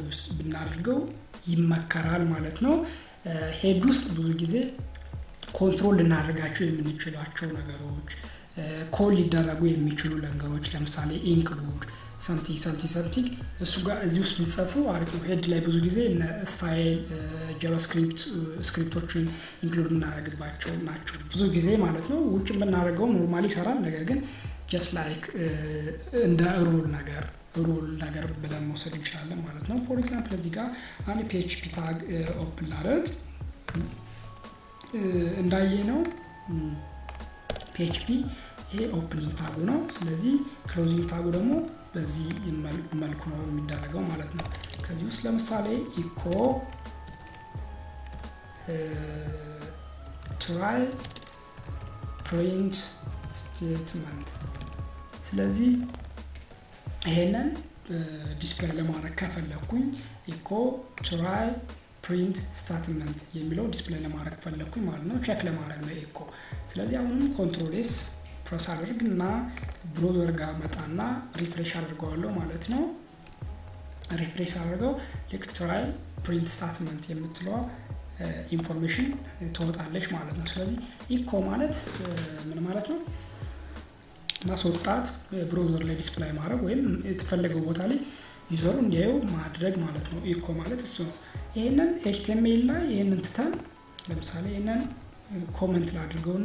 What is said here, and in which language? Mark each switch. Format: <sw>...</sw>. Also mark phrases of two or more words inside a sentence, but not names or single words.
<am>ውስጥ ብናደርገው ይመከራል ማለት ነው ሄድ ውስጥ ብዙ ጊዜ ኮንትሮል ልናደርጋቸው የምንችላቸው ነገሮች ኮል ሊደረጉ የሚችሉ ነገሮች ለምሳሌ ኢንክሉድ something እሱ ጋር እዚህ ውስጥ ቢጽፉ አሪፍ ነው ሄድ ላይ ብዙ ጊዜ ስታይል ጃቫስክሪፕት ስክሪፕቶችን ኢንክሉድ እናደርግባቸው ናቸው ብዙ ጊዜ ማለት ነው ውጭ ብናደርገው ኖርማሊ ይሰራል ነገር ግን</am> <en>just like</en> <am>እንደ ሩል ነገር ብለን መውሰድ እንችላለን ማለት ነው</am> <en>for example</en> <am>እዚህ ጋር አንድ PHP ታግ ኦፕን ላደርግ እንዳየነው PHP ይሄ ኦፕኒንግ ታጉ ነው ስለዚህ ክሎዚንግ ታጉ ደግሞ በዚህ መልኩ ነው የሚደረገው ማለት ነው ከዚህ ውስጥ ለምሳሌ ኢኮ</am> <en>try print statement</en> <am>ስለዚህ ይሄንን ዲስፕሌይ ለማድረግ ከፈለኩኝ ኢኮ</am> <en>try print statement</en> <am>የሚለው ዲስፕሌይ ለማድረግ ፈለኩኝ ማለት ነው ቼክ ለማድረግ ነው ኢኮ ስለዚህ አሁንም</am> <en>control S press</en> <am>አድርግና ብራውዘር ጋር መጣና ሪፍሬሽ አድርገዋለሁ ማለት ነው ሪፍሬሽ አድርገው ልክ</am> <en>try print statement</en> <am>የምትለው ኢንፎርሜሽን ትወጣለች ማለት ነው ስለዚህ ኢኮ ማለት ምን ማለት ነው ማስወጣት ብራውዘር ላይ ዲስፕሌይ ማድረግ ወይም የተፈለገው ቦታ ላይ ዩዘሩ እንዲያዩ ማድረግ ማለት ነው ኢኮ ማለት እሱ ነው ይሄንን HTML ላይ ይሄንን ትተን ለምሳሌ ይሄንን ኮሜንት ላድርገውና</am>